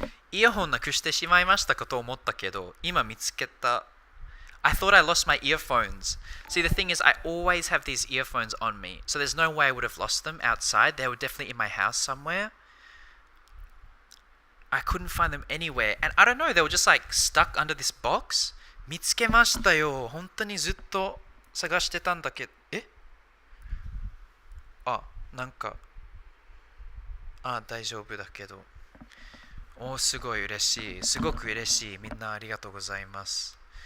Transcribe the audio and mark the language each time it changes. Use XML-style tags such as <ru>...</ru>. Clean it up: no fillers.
<ja>イヤホンなくしてしまいましたかと思ったけど、今見つけた。</ja> <en>I thought I lost my earphones. See, the thing is, I always have these earphones on me, so there's no way I would have lost them outside. They were definitely in my house somewhere. I couldn't find them anywhere, and I don't know, they were just like stuck under this box.</en> <ja>見つけましたよ。本当にずっと探してたんだけど。なんか。大丈夫だけど。すごい嬉しい。すごく嬉しい。みんなありがとうございます。</ja>